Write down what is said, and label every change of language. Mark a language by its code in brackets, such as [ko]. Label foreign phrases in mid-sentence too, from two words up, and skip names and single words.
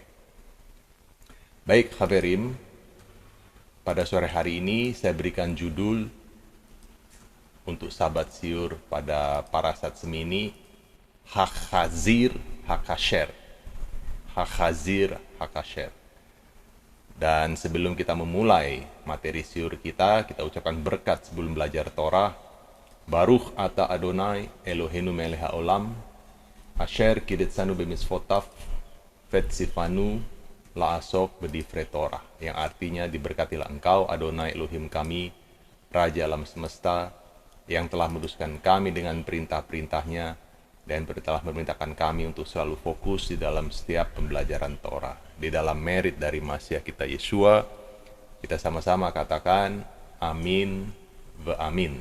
[id] Baik Khaverim, pada sore hari ini saya berikan judul untuk Sahabat Siur pada Parasat Semini, [he] החזיר הכשר. החזיר הכשר. [id] Dan sebelum kita memulai materi siur kita ucapkan berkat sebelum belajar Torah. [he] ברוך אתה אדוני אלוהינו מלך העולם, אשר קדשנו במצוותיו וציוונו לעסוק בדברי תורה. [id] Yang artinya, diberkatilah engkau Adonai Elohim kami, Raja alam semesta, yang telah meluruskan kami dengan perintah-perintahnya dan telah memerintahkan kami untuk selalu fokus di dalam setiap pembelajaran Torah, di dalam merit dari Masiah kita Yesua, Kita sama-sama katakan amin wa amin.